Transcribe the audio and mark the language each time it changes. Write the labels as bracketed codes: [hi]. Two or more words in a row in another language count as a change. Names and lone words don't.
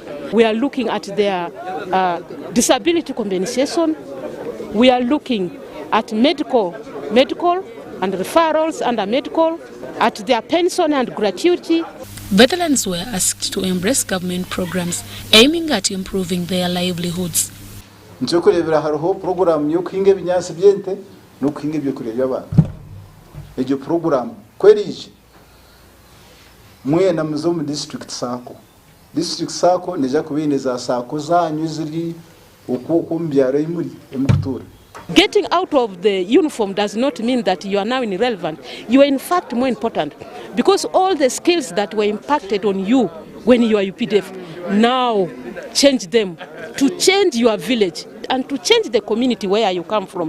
[en] We are looking at their disability compensation. We are looking at medical and referrals under medical, at their pension and gratuity. Veterans were asked to embrace government programs aiming at improving their livelihoods. [nyn] Nchokurebera hariho program yo kuhinga ebinyasi byente no kuhinga ebyokurya by'abantu. Ejo program kwerije mwena muzo mu district sako. District sako neja kubineza sako zanyu ziri uko mbyaro imuri emukutura. [en] Getting out of the uniform does not mean that you are now irrelevant. You are in fact more important because all the skills that were impacted on you when you are UPDF, now change them to change your village and to change the community where you come from.